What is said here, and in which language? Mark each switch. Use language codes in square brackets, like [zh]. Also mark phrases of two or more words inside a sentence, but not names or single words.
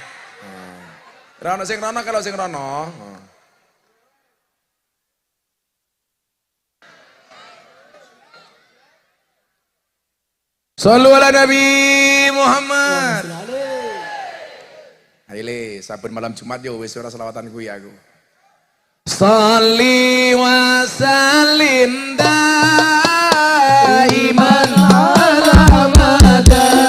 [jv] Rono sing rono kalau sing rono. [ar] صلوا على النبي محمد. [jv] Ayo le, saben malam Jumat yo wis ora selawatan kuwi aku. [ar] صل وسلم دائما على مدى.